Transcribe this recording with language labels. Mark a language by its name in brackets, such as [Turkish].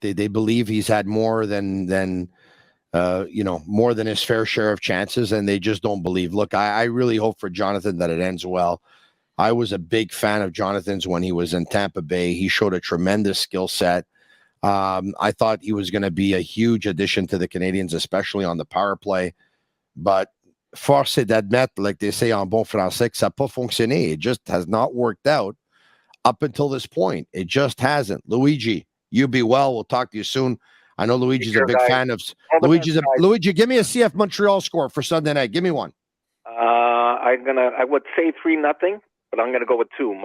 [English] They believe he's had more than more than his fair share of chances, and they just don't believe. Look, I really hope for Jonathan that it ends well. I was a big fan of Jonathan's when he was in Tampa Bay. He showed a tremendous skill set. I thought he was going to be a huge addition to the Canadiens, especially on the power play. But [French] force est d'admettre, [English] like they say [French] en bon français, que ça n'a pas fonctionné. [English] It just has not worked out up until this point. It just hasn't. Luigi, you be well. We'll talk to you soon. I know Luigi's a big fan of Luigi. Give me a CF Montreal score for Sunday night. Give me one. I would say 3-0, but I'm gonna go with 2.